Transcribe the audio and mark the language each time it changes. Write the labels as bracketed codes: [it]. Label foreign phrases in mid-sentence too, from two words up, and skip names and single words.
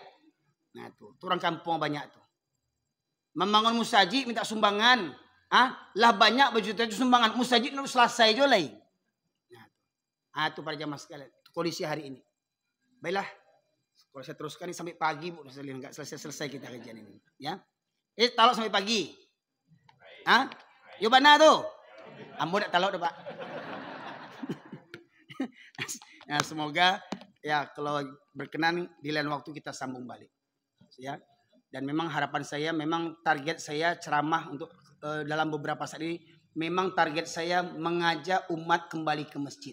[id] Nah tuh orang kampung banyak tuh. Membangun musaji minta sumbangan. Lah banyak berjuta sumbangan. Musaji itu selesai [min] jo lain. [id] Nah tuh para jamaah sekalian. Kondisi hari ini. Baiklah. Kalau saya teruskan ini sampai pagi Bu, nggak selesai kita kajian ini, ya. [min] Talok sampai pagi. Yo mana tuh? Ambo dak talok dah Pak. [id] Nah, semoga ya kalau berkenan di lain waktu kita sambung balik, ya. Dan memang harapan saya, memang target saya ceramah untuk dalam beberapa saat ini, memang target saya mengajak umat kembali ke masjid.